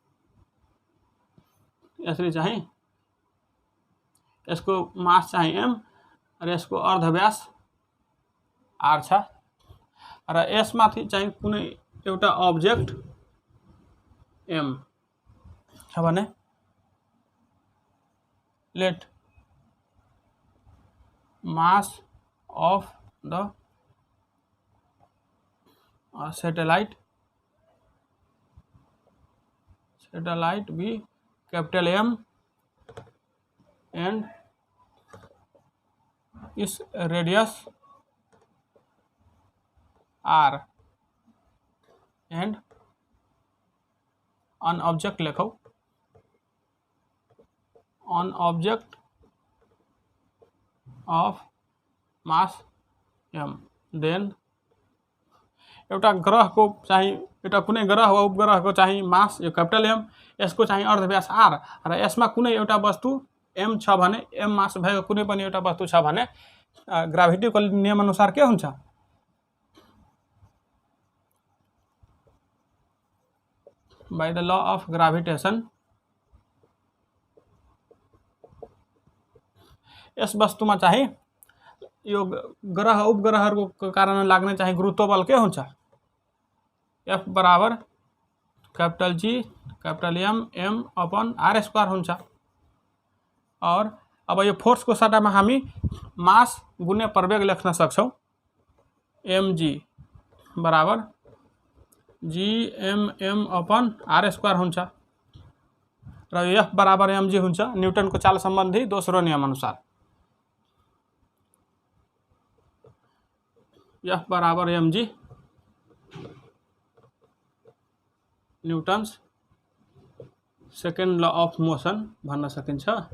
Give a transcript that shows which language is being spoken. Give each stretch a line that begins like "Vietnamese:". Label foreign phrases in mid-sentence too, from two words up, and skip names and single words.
Nepali: यसरी चाहिँ यसको मास चाहिँ m र यसको अर्धव्यास r छ र यसमाथि चाहिँ कुनै एउटा अब्जेक्ट m छ भने
English: let mass of the satellite be capital M and its radius r and an object लेखौ on object of mass m, then
Nepali: एउटा ग्रहको चाहिँ एउटा कुनै ग्रह वा उपग्रहको चाहिँ मास यो कैपिटल M, यसको चाहिँ अर्धव्यास r र यसमा कुनै एउटा वस्तु m छ भने m मास भएको कुनै पनि एउटा वस्तु छ भने ग्राभिटीको नियम अनुसार के हुन्छ?
English: by the law of gravitation
Nepali: यस वस्तुमा चाहिँ यो ग्रह उपग्रहहरूको कारण लाग्ने चाहिँ गुरुत्व बल के हुन्छ? F बराबर कैपिटल G कैपिटल M अपन r² हुन्छ। और अब यो फोर्सको सट्टामा हामी मास गुणे प्रवेग लेख्न सक्छौँ। mg बराबर Gmm अपन r² हुन्छ र यो F बराबर mg हुन्छ न्युटनको चाल सम्बन्धी दोस्रो नियम अनुसार। F बराबर mg
English: Newton's second law of motion
Nepali: भन्न सकिन्छ।